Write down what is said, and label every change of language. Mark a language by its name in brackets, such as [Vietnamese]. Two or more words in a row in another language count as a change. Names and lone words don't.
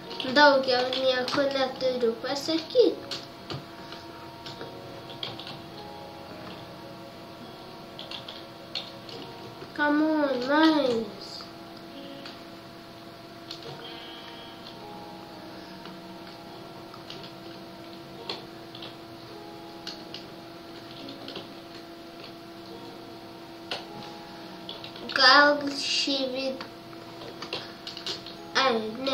[Lithuanian] Daugiau nieko neturiu pasakyti. [English] Come on, nice. [Lithuanian] Gal šį ne.